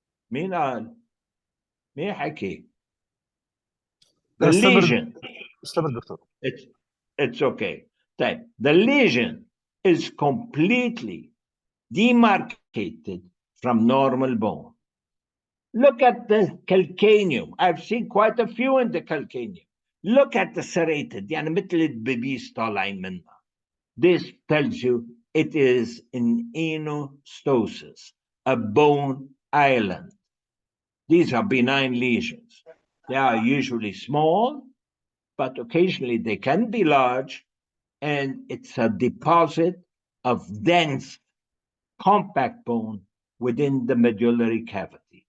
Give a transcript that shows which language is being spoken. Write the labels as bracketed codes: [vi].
[ar] مين قال؟ مين حكي؟ [en] The lesion. [ar] استمر دكتور. [en] It's okay. The lesion is completely demarcated from normal bone. Look at the calcaneum. I've seen quite a few in the calcaneum. Look at the serrated. [ar] يعني مثل البيبيس طالعين منها. [en] This tells you it is an enostosis, a bone island. These are benign lesions. They are usually small, but occasionally they can be large, and it's a deposit of dense, compact bone within the medullary cavity.